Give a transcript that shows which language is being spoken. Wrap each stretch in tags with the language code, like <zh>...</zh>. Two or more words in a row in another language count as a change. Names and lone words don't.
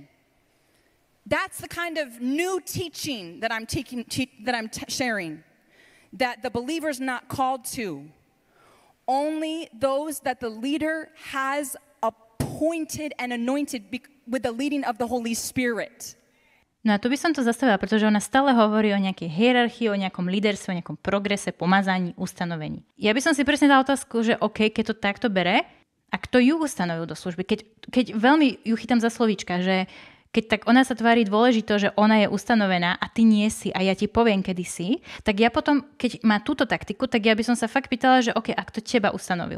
<en>That's the kind of new teaching that I'm sharing, that the believer's not called to. Only those that the leader has appointed and anointed with the leading of the Holy Spirit.</en> <sk>No a tu by som to zastavila, pretože ona stále hovorí o nejakej hierarchii, o nejakom líderstve, o nejakom progrese, pomazaní, ustanovení. Ja by som si presne dala otázku, že OK, keď to takto bere, a kto ju ustanovil do služby? Keď veľmi ju chytám za slovíčka, že keď tak ona sa tvári dôležito, že ona je ustanovená a ty nie si a ja ti poviem, kedy si, tak ja potom, keď má túto taktiku, tak ja by som sa fakt pýtala, že OK, a kto teba ustanovil?</sk>